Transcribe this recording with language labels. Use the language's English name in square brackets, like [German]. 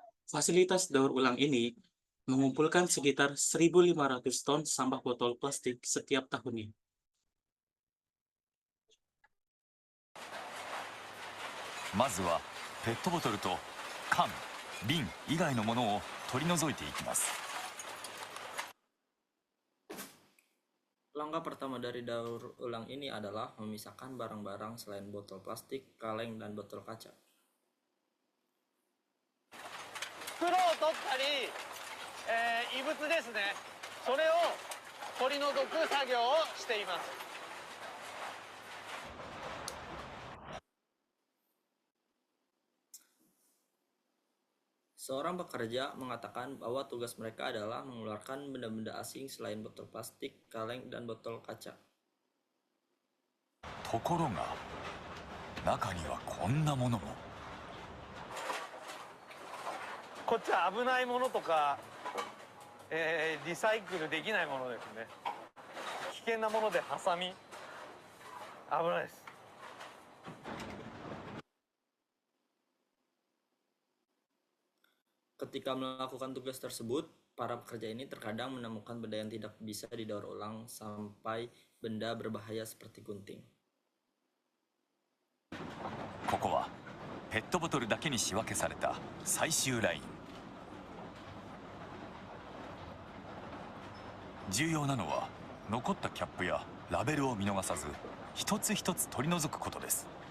[Indonesian] Fasilitas daur ulang ini mengumpulkan sekitar 1.500 ton sampah botol plastik setiap tahunnya. [Japanese] まずはペットボトルと缶、瓶以外のものを取り除いていきます。 [Indonesian] Langkah pertama dari daur ulang ini adalah memisahkan barang-barang selain botol plastik, kaleng, dan botol kaca. [Japanese] 袋を取ったり、異物ですね、それを取り除く作業をしています。 [Indonesian] Seorang pekerja mengatakan bahwa tugas mereka adalah mengeluarkan benda-benda asing selain botol plastik, kaleng, dan botol kaca. [Japanese] ところが中にはこんなものも。こっちは危ないものとか、リサイクルできないものですね。危険なものでハサミ、危ないです。 [Indonesian] Ketika melakukan tugas tersebut, para pekerja ini terkadang menemukan benda yang tidak bisa didaur ulang sampai benda berbahaya seperti gunting. [Japanese] ここはペットボトルだけに仕分けされた最終ライン。重要なのは残ったキャップやラベルを見逃さず一つ一つ取り除くことです。